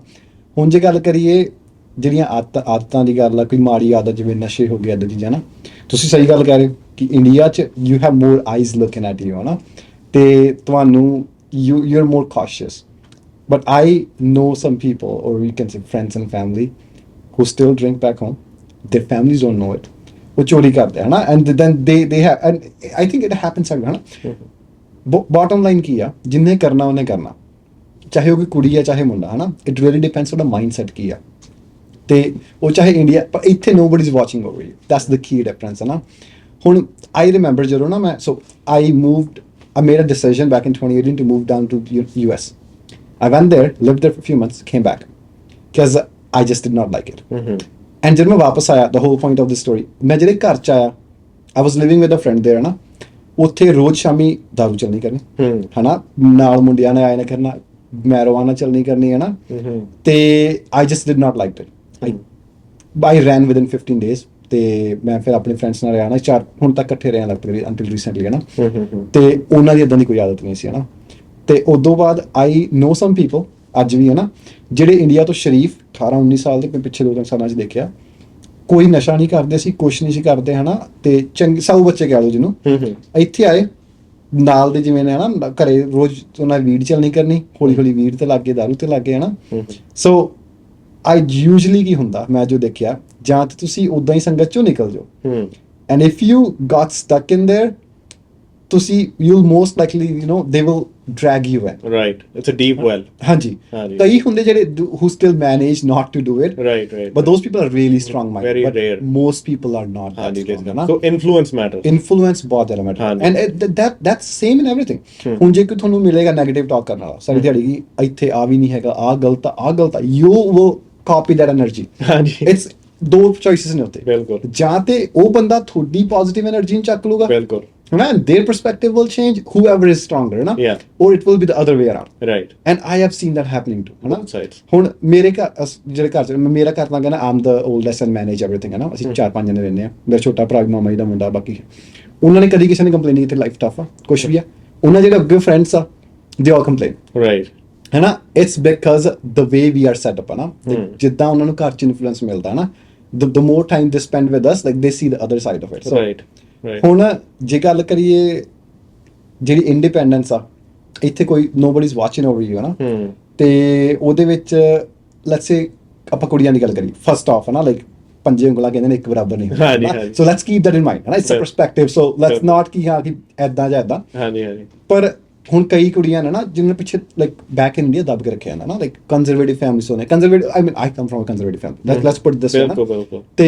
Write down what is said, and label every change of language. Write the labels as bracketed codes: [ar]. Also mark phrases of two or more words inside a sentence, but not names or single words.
[pa] ਹੁਣ ਜੇ ਗੱਲ ਕਰੀਏ ਜਿਹੜੀਆਂ ਆਦਤਾਂ ਦੀ ਗੱਲ ਆ, ਕੋਈ ਮਾੜੀ ਆਦਤ ਜਿਵੇਂ ਨਸ਼ੇ ਹੋ ਗਏ, ਇੱਦਾਂ ਚੀਜ਼ਾਂ ਨਾ, ਤੁਸੀਂ ਸਹੀ ਗੱਲ ਕਹਿ ਰਹੇ ਹੋ ਕਿ ਇੰਡੀਆ 'ਚ [en] you have more eyes looking at you, [pa] ਹੈ ਨਾ, ਤੇ ਤੁਹਾਨੂੰ [en] you are more cautious, but I know some people or you can say friends and family who still drink back home, their families don't know it, [pa] ਉਹ ਚੋਰੀ ਕਰਦੇ, ਹੈ ਨਾ, [en] and then they have, and I think it happens, [pa] ਹੈ ਨਾ। [en] bottom line [pa] ਕੀ ਆ, ਜਿੰਨੇ ਕਰਨਾ ਉਹਨੇ ਕਰਨਾ, ਚਾਹੇ ਉਹ ਕੋਈ ਕੁੜੀ ਆ ਚਾਹੇ ਮੁੰਡਾ, ਹੈ ਨਾ, [en] it really depends [pa] ਉਹਦਾ [en] mind set [pa] ਕੀ ਆ, ਤੇ ਉਹ ਚਾਹੇ ਇੰਡੀਆ, ਪਰ ਇੱਥੇ [en] nobody is watching over you, that's the key difference, [pa] ਹੈ ਨਾ। [en] ਹੁਣ I remember [pa] ਜਦੋਂ ਨਾ ਮੈਂ, [en] so I made a decision back in 2018 to move down to US. I went there, lived there for a few months, came back because I just did not like it. [pa] And ਜਦੋਂ ਮੈਂ ਵਾਪਸ ਆਇਆ, [en] the whole point of the story, [pa] ਮੈਂ ਜਿਹੜੇ ਘਰ 'ਚ ਆਇਆ, [en] I was living with a friend there, [pa] ਹੈ ਨਾ, ਉੱਥੇ ਰੋਜ਼ ਸ਼ਾਮੀ ਦਾਰੂ ਚੱਲਣੀ ਕਰਨੀ, ਹੈ ਨਾ, ਨਾਲ ਮੁੰਡਿਆਂ ਨੇ ਆਏ ਨਾ ਕਰਨਾ, ਮੈਰੋਵਾਨਾ ਚੱਲਣੀ ਕਰਨੀ, ਹੈ ਨਾ, ਤੇ [en] I just did not like it. I ran within 15 days, [pa] ਤੇ ਮੈਂ ਫਿਰ ਆਪਣੇ ਫਰੈਂਡਸ ਨਾਲ ਰਿਹਾ ਨਾ, 4 ਹੁਣ ਤੱਕ ਇਕੱਠੇ ਰਹੇ ਲਗਭਗ [en] until recently, [pa] ਹੈ ਨਾ, ਤੇ ਉਹਨਾਂ ਦੀ ਇੱਦਾਂ ਦੀ ਕੋਈ ਆਦਤ ਨਹੀਂ ਸੀ, ਹੈ ਨਾ, ਤੇ ਉਦੋਂ ਬਾਅਦ [en] I know some people [pa] ਅੱਜ ਵੀ, ਹੈ ਨਾ, ਜਿਹੜੇ ਇੰਡੀਆ ਤੋਂ ਸ਼ਰੀਫ 18-19 ਸਾਲ ਦੇ, ਪਿੱਛੇ 2-3 ਸਾਲਾਂ 'ਚ ਦੇਖਿਆ, ਕੋਈ ਨਸ਼ਾ ਨਹੀਂ ਕਰਦੇ ਸੀ, ਕੁਛ ਨਹੀਂ ਸੀ ਕਰਦੇ, ਹੈ ਨਾ, ਤੇ ਚੰਗੇ ਸਾਊ ਬੱਚੇ ਕਹਿ ਲਓ ਜਿਹਨੂੰ, ਇੱਥੇ ਆਏ ਨਾਲ ਦੇ ਜਿਵੇਂ ਨੇ, ਹੈ ਨਾ, ਘਰੇ ਰੋਜ਼ ਉਹਨਾਂ ਵੀਡ ਚੱਲਣੀ ਕਰਨੀ, ਹੌਲੀ ਹੌਲੀ ਵੀਡ ਤੇ ਲੱਗ ਗਏ, ਦਾਰੂ ਤੇ ਲੱਗ ਗਏ, ਹੈ ਨਾ। [en] so I usually [pa] ਕੀ ਹੁੰਦਾ, ਮੈਂ ਜੋ ਦੇਖਿਆ, ਜਾਂ ਤਾਂ ਤੁਸੀਂ ਉੱਦਾਂ ਹੀ ਸੰਗਤ 'ਚੋਂ ਨਿਕਲ ਜਾਓ, [en] and if you got stuck in there, ਤੁਸੀਂ you'll most likely, you know, they will drag you in. Right, it's a deep well. [pa] ਹਾਂਜੀ, ਕਈ ਹੁੰਦੇ ਜਿਹੜੇ [en] who still manage not to do it. Right. But those people are really strong minded. Very but rare. Most people are not that strong. So influence matters. Influence [pa] ਬਹੁਤ ਜ਼ਿਆਦਾ [en] matters. And that's same in everything. [pa] ਹੁਣ ਜੇ ਕੋਈ ਤੁਹਾਨੂੰ ਮਿਲੇਗਾ [en] negative talk [pa] ਕਰਨ ਵਾਲਾ, ਸਾਰੀ ਦਿਹਾੜੀ ਕਿ ਇੱਥੇ ਆ ਵੀ ਨਹੀਂ ਹੈਗਾ, ਆਹ ਗਲਤ ਆ, [en] you will copy that energy. [pa] It's ਦੋ choices ਨੇ ਉੱਤੇ, ਬਿਲਕੁਲ, ਜਾਂ ਤੇ ਉਹ ਬੰਦਾ ਤੁਹਾਡੀ [en] positive energy [pa] ਨੂੰ ਚੱਕ ਲੂਗਾ, ਬਿਲਕੁਲ, [en] and their perspective will change, whoever is stronger, na? Yeah. Or it will be the other way around. Right. And I have seen that happening too, na? [pa] ਹੁਣ ਮੇਰੇ ਜਿਹੜੇ ਘਰ 'ਚ ਮੇਰਾ ਘਰ ਤਾਂ ਕਹਿੰਦਾ [en] I'm the oldest and manage everything, [pa] ਹੈ ਨਾ, ਅਸੀਂ 4-5 ਜਣੇ ਰਹਿੰਦੇ ਹਾਂ, ਮੇਰਾ ਛੋਟਾ ਭਰਾ ਵੀ, ਮਾਮਾ ਜੀ ਦਾ ਮੁੰਡਾ, ਬਾਕੀ ਉਹਨਾਂ ਨੇ ਕਦੀ ਕਿਸੇ ਨੇ ਕੰਪਲੇਨ ਨਹੀਂ ਕੀਤੀ [en] life tough [pa] ਆ, ਕੁਛ ਵੀ ਆ, ਉਹਨਾਂ ਜਿਹੜੇ ਅੱਗੇ ਫਰੈਂਡਸ ਆ, [en] they all complain. Right. [pa] ਹੈ ਨਾ, [en] it's because the way we are set up [pa] ਹੈ ਨਾ, ਜਿੱਦਾਂ ਉਹਨਾਂ ਨੂੰ ਘਰ 'ਚ ਇਨਫਲੂਐਂਸ ਮਿਲਦਾ ਨਾ, [en] the more time they spend with us, like they see the other side of it. So right. [pa] ਹੁਣ ਜੇ ਗੱਲ ਕਰੀਏ ਜਿਹੜੀ ਇੰਡੀਪੈਂਡੈਂਸ ਆ, ਇੱਥੇ ਕੋਈ [en] nobody is watching over you [pa] ਹੈ ਨਾ, ਤੇ ਉਹਦੇ ਵਿੱਚ [en] let's say [pa] ਆਪਾਂ ਕੁੜੀਆਂ ਦੀ ਗੱਲ ਕਰੀਏ, [en] first of [pa] ਹੈ ਨਾ, ਲਾਈਕ ਪੰਜੇ ਉਂਗਲਾਂ ਕਹਿੰਦੇ ਨੇ ਇੱਕ ਬਰਾਬਰ ਨਹੀਂ ਹੁੰਦੀਆਂ, [en] so let's keep that in mind, it's a perspective, so let's not [pa] ਕਿ ਹਾਂ ਕਿ ਐਦਾਂ ਜਾਂ ਐਦਾਂ, ਪਰ ਹੁਣ ਕਈ ਕੁੜੀਆਂ ਨੇ ਨਾ ਜਿਨ੍ਹਾਂ ਨੇ ਪਿੱਛੇ [en] like back in India [pa] ਦੱਬ ਕੇ ਰੱਖਿਆ ਨਾ, [en] like conservative families [pa] ਹੋਣੇ, [en] conservative I mean I come from a conservative family, let's put this [pa] ਤੇ